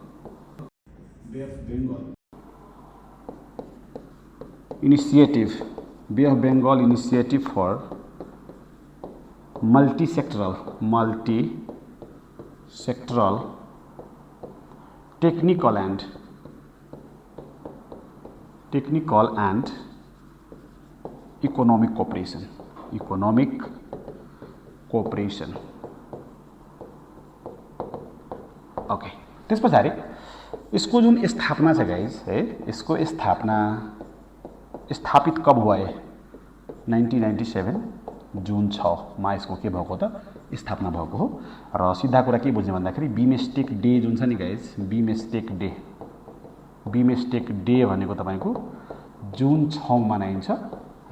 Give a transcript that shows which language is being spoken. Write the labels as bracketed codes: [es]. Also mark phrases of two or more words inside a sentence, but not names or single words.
[en] Initiative, Bay of Bengal Initiative for multi-sectoral technical and economic cooperation। ओके। [ne] त्यसपछि इसको जुन स्थापना छ गाइज है, [hi] इसको स्थापित कब हुआ है? [ne] 1997 जुन 6 मा यसको के भएको त स्थापना भएको हो। र सिधा कुरा के बुझ्ने भन्दाखेरि बिमस्टेक डे जुन छ नि गाइज, बिमस्टेक डे भनेको तपाईको जुन 6 मनाइन्छ है।